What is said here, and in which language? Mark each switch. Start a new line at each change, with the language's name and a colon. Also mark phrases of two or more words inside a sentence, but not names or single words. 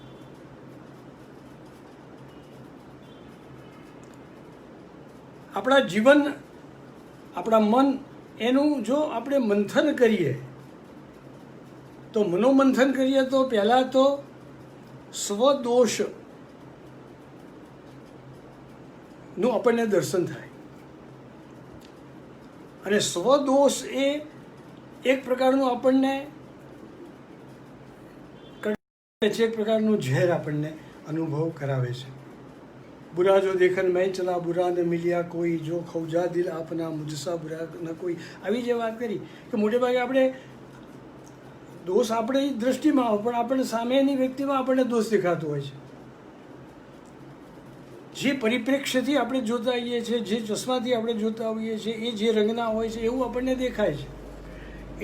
Gujarati: આપણા જીવન, આપણા મન, એનું જો આપણે મંથન કરીએ તો મનોમંથન કરીએ તો પહેલાં તો સ્વદોષનું આપણને દર્શન થાય. અને સ્વદોષ એ એક પ્રકારનું આપણને એક પ્રકારનું ઝેર આપણને અનુભવ કરાવે છે.
Hindi: बुरा जो देखन मैं चला बुरा न मिलिया कोई जो खौजा दिल अपना मुझसा बुरा न कोई.
Gujarati: આવી જે વાત કરી કે મોટે ભાગે આપણે દોષ આપણી દૃષ્ટિમાં હોય પણ આપણને સામેની વ્યક્તિમાં આપણને દોષ દેખાતો હોય છે. જે પરિપ્રેક્ષ્યથી આપણે જોતા હોઈએ છીએ, જે ચશ્માથી આપણે જોતા હોઈએ છીએ, એ જે રંગના હોય છે એવું આપણને દેખાય છે.